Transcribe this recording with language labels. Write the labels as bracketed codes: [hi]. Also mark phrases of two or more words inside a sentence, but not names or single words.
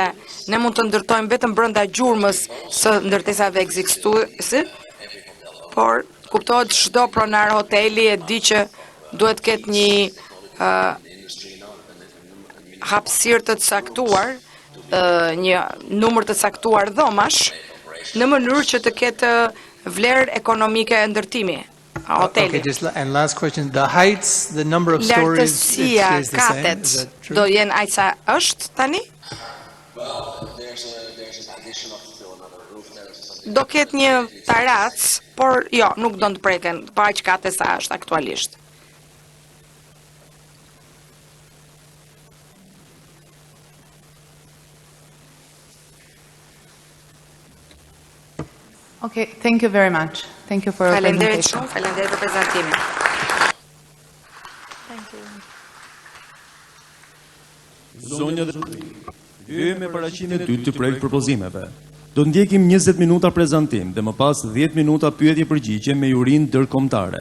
[sq] Ne mund të ndërtojmë vetëm brenda gjurmës së ndërtesave ekzistuese, por kuptohet çdo pronar hoteli e di që duhet ketë një hapësirë të caktuar, një numër të caktuar dhomash, në mënyrë që të ketë vlerë ekonomike e ndërtimi. [en] Okay, and last question, the heights, the number of stories, it stays the same, [sq] katet [en] is that true? [sq] do jenë aq sa është tani? Do ketë një tarac, por jo, nuk do të preken, pa aq kate sa është aktualisht. [en] Okay, thank you very much. Thank you for your [sq] Faleminderit [en] presentation. [sq] shumë, faleminderit për prezantimin. Zonja dhe hyjmë me paraqitjen e dytë të projekt propozimeve. Do ndjekim 20 minuta prezantim dhe më pas 10 minuta pyetje përgjigje me jurinë ndërkombëtare.